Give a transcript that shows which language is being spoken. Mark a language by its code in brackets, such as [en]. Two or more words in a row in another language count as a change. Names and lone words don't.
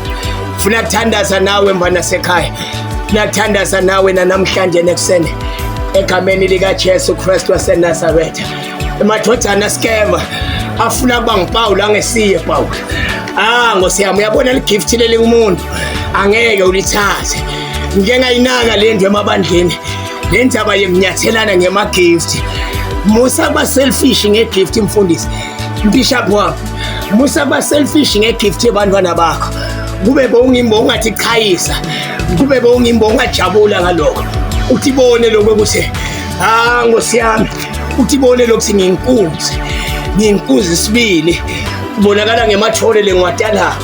[ss] Funa kuthandaza nawe mbana sekhaya, funa kuthandaza nawe namhlanje nekuseni egameni likaJesu Kristu waseNazaretha. Emadodana skema afuna kuba ngipawula angesiye Pawula. Nkosi yami, uyabona ligift leli umuntu angeke ulithathe. Ngike ngayinaka lendwe emabandleni lendaba yekunyathelana ngemagift. Musa ba selfish ngegift mfundisi Bishop wami, Musa ba selfish ngegift ebantwana bakho. Kube bongimbo ungathi chayisa, kube bongimbo ungajabula ngalokho. Utibone lokho ukuthi Nkosi yami, utibone lokho ngiyinkunzi sibili kubonakala ngemathole lengiwatalako.